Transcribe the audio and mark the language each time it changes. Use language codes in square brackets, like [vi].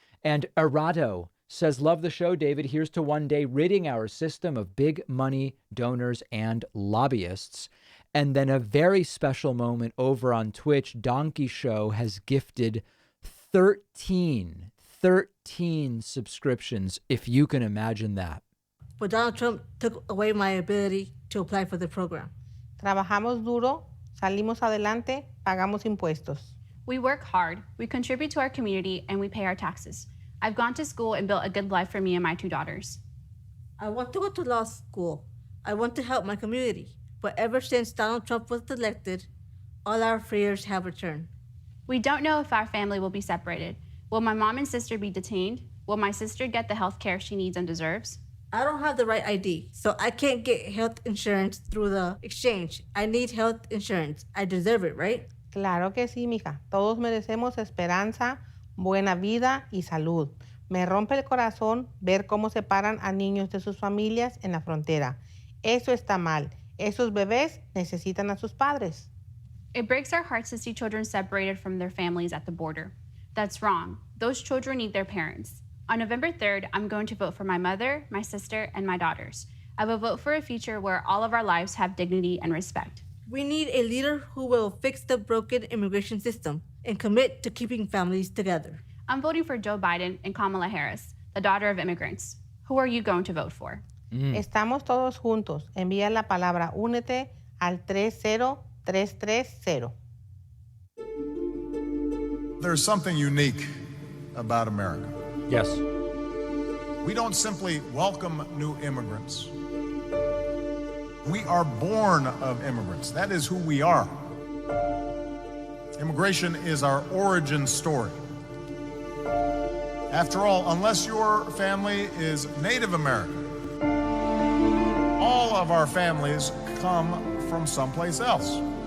[en] And Arado says, love the show, David. Here's to one day ridding our system of big money donors and lobbyists. And then a very special moment over on Twitch. Donkey Show has gifted 13 subscriptions, if you can imagine that. But Donald Trump took away my ability to apply for the program. [es] Trabajamos duro, salimos adelante, pagamos impuestos. [en] We work hard, we contribute to our community, and we pay our taxes. I've gone to school and built a good life for me and my 2 daughters. I want to go to law school. I want to help my community. But ever since Donald Trump was elected, all our fears have returned. We don't know if our family will be separated. Will my mom and sister be detained? Will my sister get the health care she needs and deserves? I don't have the right ID, so I can't get health insurance through the exchange. I need health insurance. I deserve it, right? [es] Claro que sí, mija. Todos merecemos esperanza, buena vida y salud. Me rompe el corazón ver cómo separan a niños de sus familias en la frontera. Eso está mal. Esos bebés necesitan a sus padres. [en] It breaks our hearts to see children separated from their families at the border. That's wrong. Those children need their parents. On November 3rd, I'm going to vote for my mother, my sister, and my daughters. I will vote for a future where all of our lives have dignity and respect. We need a leader who will fix the broken immigration system and commit to keeping families together. I'm voting for Joe Biden and Kamala Harris, the daughter of immigrants. Who are you going to vote for? [es] Estamos todos juntos. Envía la palabra únete al 30330. [en] There's something unique about America. Yes. We don't simply welcome new immigrants. We are born of immigrants. That is who we are. Immigration is our origin story. After all, unless your family is Native American, all of our families come from someplace else.